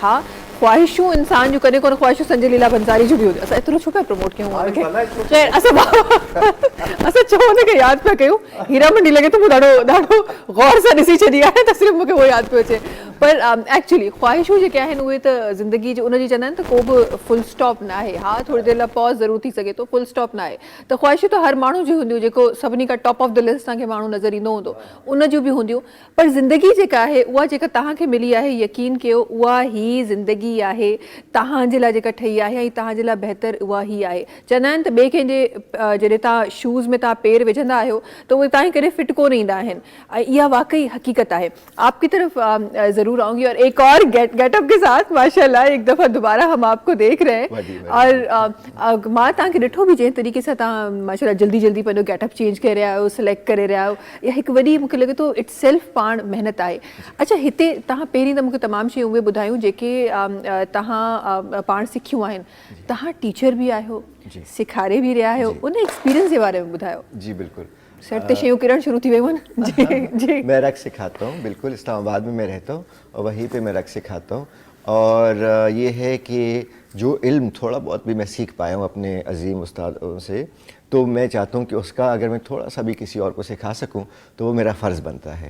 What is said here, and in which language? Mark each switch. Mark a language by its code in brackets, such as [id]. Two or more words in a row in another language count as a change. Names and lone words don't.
[sd] हा, ख़्वाहिशूं इंसान जूं कॾहिं कोन ख़्वाहिशूं संजय लीला भंसारी जूं बि हुजे, असां एतिरो छो पिया प्रमोट कयूं हुनखे, असां छो हुनखे यादि पिया कयूं। हीरा मंडी लॻे थो मूं ॾाढो ग़ौर सां ॾिसी छॾी आहे त सिर्फ़ु मूंखे उहो यादि पियो अचे, पर एक्चुअली ख़्वाहिशूं जेके आहिनि उहे त ज़िंदगी जो उनजी चवंदा आहिनि त को बि [en] full stop [sd] न आहे. हा थोरी देरि लाइ पॉज़ ज़रूरु थी सघे थो, [en] full stop [sd] न आहे. त ख़्वाहिशूं त हर माण्हू जी हूंदियूं, जेको सभिनी खां [en] top of the list [sd] तव्हांखे माण्हू नज़र ईंदो हूंदो उन जूं बि हूंदियूं. पर ज़िंदगी जेका आहे उहा जेका तव्हांखे मिली आहे, यकीन कयो उहा ई ज़िंदगी आहे. तव्हांजे लाइ जेका ठही आहे ऐं तव्हांजे लाइ बहितर उहा ई आहे. चवंदा आहिनि त ॿिए कंहिंजे जॾहिं तव्हां शूज़ में तव्हां पेर विझंदा आहियो त उहे तव्हांखे कॾहिं फिट कोन ईंदा आहिनि. इहा वाकई हकीकत है. [ur] آپ کی طرف ضرور آؤں گی اور ایک اور گیٹ اپ کے ساتھ ماشاءاللہ ایک دفعہ دوبارہ ہم آپ کو دیکھ رہے ہیں. [sd] और मां तव्हांखे ॾिठो बि जंहिं तरीक़े सां तव्हां माशाल्लाह जल्दी जल्दी पंहिंजो [en] getup change [sd] करे रहिया आहियो, सिलेक्ट करे रहिया आहियो. इहा हिकु वॾी मूंखे लॻे थो [en] its self [sd] पाण महिनत आहे. अच्छा हिते तव्हां पहिरीं त मूंखे तमामु शयूं उहे ॿुधायूं जेके तव्हां पाण सिखियूं आहिनि. तव्हां टीचर भी आहियो, सिखारे भी रहिया आहियो, उन एक्सपीरियंस जे बारे में ॿुधायो. जी बिल्कुल. सेट ते शयूं किरण शुरू थी वयूं आहिनि. जी [ur] میں رقص سکھاتا ہوں، بالکل اسلام آباد میں میں رہتا ہوں اور وہیں پہ میں رقص سکھاتا ہوں. اور یہ ہے کہ جو علم تھوڑا بہت بھی میں سیکھ پایا ہوں اپنے عظیم استادوں سے، تو میں چاہتا ہوں کہ اس کا اگر میں تھوڑا سا بھی کسی اور کو سکھا سکوں تو وہ میرا فرض بنتا ہے.